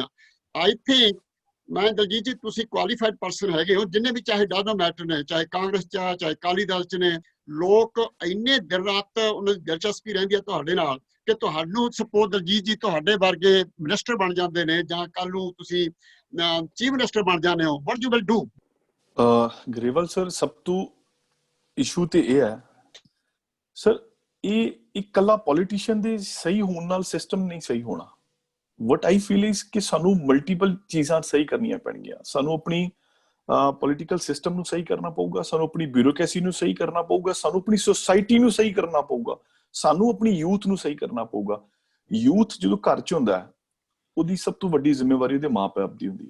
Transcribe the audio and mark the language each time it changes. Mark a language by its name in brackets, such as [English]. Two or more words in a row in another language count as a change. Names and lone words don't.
[English] I think [Punjabi] ਮੈਂ ਦਲਜੀਤ ਜੀ, ਤੁਸੀਂ [English] qualified person [Punjabi] ਹੈਗੇ ਹੋ, ਜਿੰਨੇ ਵੀ ਚਾਹੇ [English] doesn't matter [Punjabi] ਨੇ, ਚਾਹੇ ਕਾਂਗਰਸ 'ਚ ਆ, ਚਾਹੇ ਅਕਾਲੀ ਦਲ 'ਚ ਨੇ, ਲੋਕ ਇੰਨੇ ਦਿਨ ਰਾਤ ਉਹਨਾਂ ਦੀ ਦਿਲਚਸਪੀ ਰਹਿੰਦੀ ਹੈ ਤੁਹਾਡੇ ਨਾਲ ਕਿ ਤੁਹਾਨੂੰ ਸਪੋਜ਼ ਦਲਜੀਤ ਜੀ ਤੁਹਾਡੇ ਵਰਗੇ ਮਿਨਿਸਟਰ ਬਣ ਜਾਂਦੇ ਨੇ ਜਾਂ ਕੱਲ ਨੂੰ ਤੁਸੀਂ [English] chief minister [Punjabi] ਬਣ ਜਾਂਦੇ ਹੋ, [English] what you will do? [Punjabi] ਗਰੇਵਾਲ ਸਰ, ਸਭ ਤੋਂ ਇਸ਼ੂ ਤੇ ਇਹ ਹੈ ਸਰ, ਇਹ ਇਕੱਲਾ ਪੋਲੀਟੀਸ਼ੀਅਨ ਦੇ ਸਹੀ ਹੋਣ ਨਾਲ ਸਿਸਟਮ ਨਹੀਂ ਸਹੀ ਹੋਣਾ। [English] what I feel is [Punjabi] ਕਿ ਸਾਨੂੰ ਮਲਟੀਪਲ ਚੀਜ਼ਾਂ ਸਹੀ ਕਰਨੀਆਂ ਪੈਣਗੀਆਂ। ਸਾਨੂੰ ਆਪਣੀ [English] political system [Punjabi] ਨੂੰ ਸਹੀ ਕਰਨਾ ਪਊਗਾ, ਸਾਨੂੰ ਆਪਣੀ ਬਿਊਰੋਕ੍ਰੇਸੀ ਨੂੰ ਸਹੀ ਕਰਨਾ ਪਊਗਾ, ਸਾਨੂੰ ਆਪਣੀ ਸੋਸਾਇਟੀ ਨੂੰ ਸਹੀ ਕਰਨਾ ਪਊਗਾ, ਸਾਨੂੰ ਆਪਣੀ ਯੂਥ ਨੂੰ ਸਹੀ ਕਰਨਾ ਪਊਗਾ। ਯੂਥ ਜਦੋਂ ਘਰ 'ਚ ਹੁੰਦਾ ਹੈ, ਉਹਦੀ ਸਭ ਤੋਂ ਵੱਡੀ ਜ਼ਿੰਮੇਵਾਰੀ ਉਹਦੇ ਮਾਂ-ਬਾਪ ਦੀ ਹੁੰਦੀ ਹੈ।